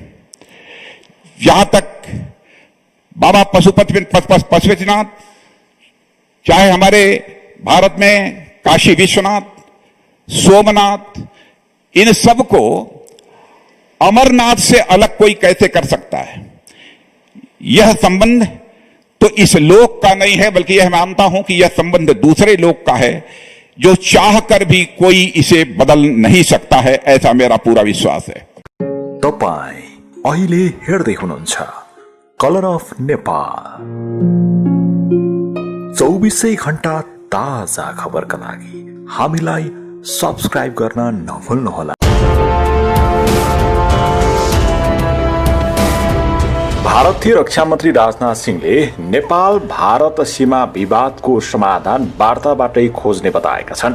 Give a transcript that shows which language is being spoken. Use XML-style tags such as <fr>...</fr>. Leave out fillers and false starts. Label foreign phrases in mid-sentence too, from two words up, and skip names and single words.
<hi>जहां तक बाबा पशुपतिनाथ, चाहे हमारे भारत में काशी विश्वनाथ, सोमनाथ, इन सब को अमरनाथ से अलग कोई कैसे कर सकता है? यह संबंध तो इस लोक का नहीं है, बल्कि यह मानता हूं कि यह संबंध दूसरे लोक का है, जो चाहकर भी कोई इसे बदल नहीं सकता है, ऐसा मेरा पूरा विश्वास है।</hi> <ne>तपाई अहिले हेर्दै हुनुहुन्छ कलर अफ नेपाल। 24 घण्टा ताजा खबरका लागि हामीलाई सब्स्क्राइब गर्न नभुल्नुहोला। भारतीय रक्षा मन्त्री राजनाथ सिंहले नेपाल भारत सीमा विवादको समाधान वार्ताबाटै खोज्ने बताएका छन्।</ne>